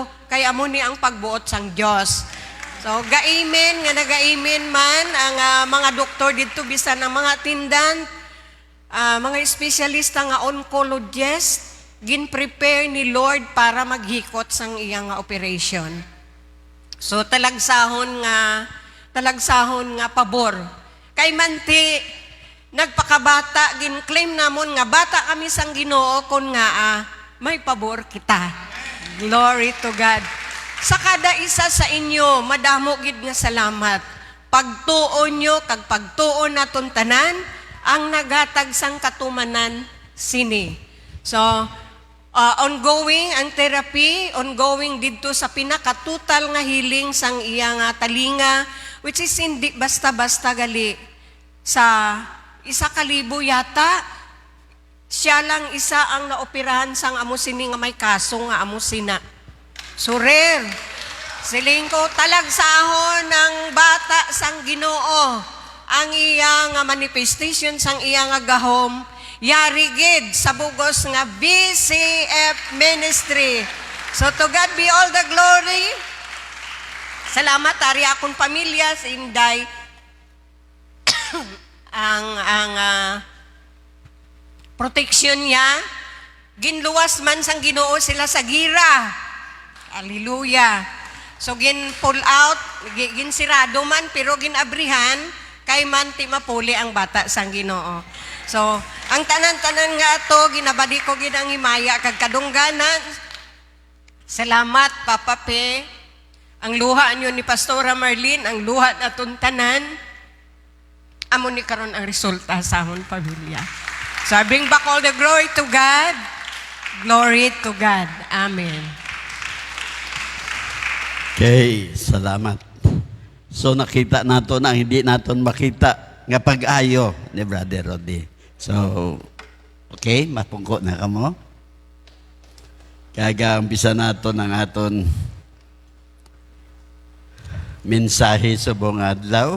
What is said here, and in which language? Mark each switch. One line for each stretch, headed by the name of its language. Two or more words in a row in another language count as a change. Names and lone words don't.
Hiligaynon: Kaya mo ni ang pagbuot sang Diyos. So, gaimin, nga nagaimin man ang mga doktor dito, bisan ang mga attendant, mga espesyalista nga oncologist, gin-prepare ni Lord para maghikot sang iyang operation. So talagsahon nga pabor. Kay manti nagpakabata gin-claim namon nga bata kami sang Ginoo kon nga may pabor kita.
English: Glory to God.
Hiligaynon: Sa kada isa sa inyo madamo gid nga salamat. Pagtuo nyo kag pagtuo naton tanan ang nagatag sang katumanan sini. So ongoing ang therapy, ongoing dito sa pinakatutal nga healing sang iyang talinga,
English: which is
Hiligaynon: hindi basta-basta gali. Sa 1,000 yata, siya lang isa ang naoperahan sang amo sini nga may kaso nga amo sina.
English: So rare.
Hiligaynon: Siling ko talagsahon ng bata sang Ginoo ang iyang manifestation sang iyang gahom. Yarigid sa bugos nga VCF Ministry.
English: So to God be all the glory.
Hiligaynon: Salamat ari akong pamilya sa Inday. ang protection niya ginluwas man sang Ginoo sila sa gira. Hallelujah.
English: So pull out,
Hiligaynon: ginsirado man pero ginabrihan kay man ti mapuli ang bata sang Ginoo. So, ang tanan-tanan nga ato, ginabadi ko ginang himaya, kag kadungganan. Salamat, Papa P. Ang luha nyo ni Pastora Marlene, ang luha na tanan, amo ni karon ang resulta sa amon pamilya.
English: So, I bring back all the glory to God. Glory to God. Amen.
Hiligaynon: Okay, salamat. So, nakita nato na hindi naton makita nga pag-ayo ni Brother Rudy. So, okay, mapungko na kamo. Kaga umpisa nato ng aton mensahe sa buong adlaw.